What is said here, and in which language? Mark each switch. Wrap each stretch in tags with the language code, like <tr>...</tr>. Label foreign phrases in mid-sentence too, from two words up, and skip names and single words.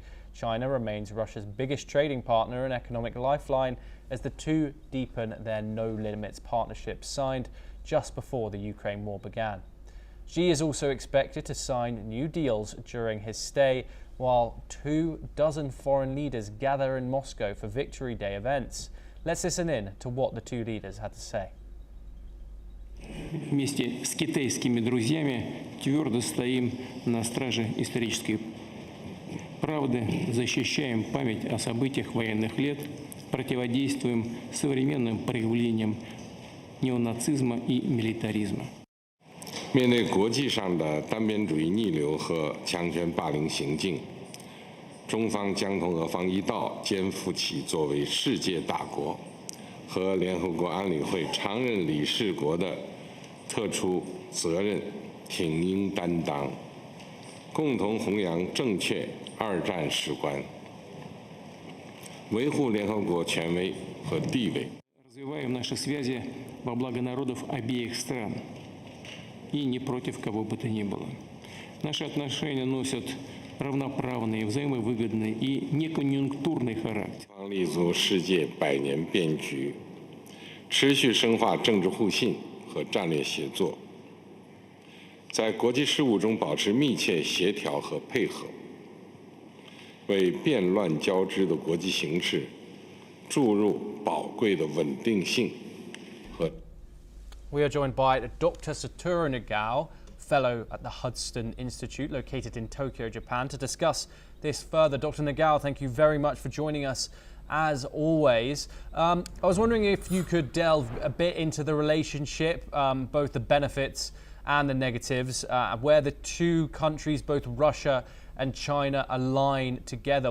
<en>China remains Russia's biggest trading partner and economic lifeline as the two deepen their no-limits partnership signed just before the Ukraine war began. Xi is also expected to sign new deals during his stay, while 24 foreign leaders gather in Moscow for Victory Day events. Let's listen in to what the two leaders had to say.</en> <ru>Вместе с китайскими друзьями твердо стоим на страже исторической правды, защищаем память о событиях военных лет, противодействуем современным проявлениям неонацизма и милитаризма.</ru> <zh>面对国际上的单边主义逆流和强权霸凌行径，中方将同俄方一道，肩负起作为世界大国和联合国安理会常任理事国的特殊责任，挺膺担当，共同弘扬正确二战史观，维护联合国权威和地位。</zh> <ru>Развиваем наши связи во благо народов обеих стран и не против кого бы то ни было. Наши отношения носят равноправный, взаимовыгодный и неконъюнктурный характер.</ru> <zh>立足世界百年变局，持续深化政治互信和战略协作，在国际事务中保持密切协调和配合，为变乱交织的国际形势注入宝贵的稳定性和。</zh> <en>We are joined by Dr. Satoru Nagao, fellow at the Hudson Institute located in Tokyo, Japan, to discuss this further. Dr. Nagao, thank you very much for joining us as always. I was wondering if you could delve a bit into the relationship, both the benefits and the negatives, where the two countries, both Russia and China, align together.</en>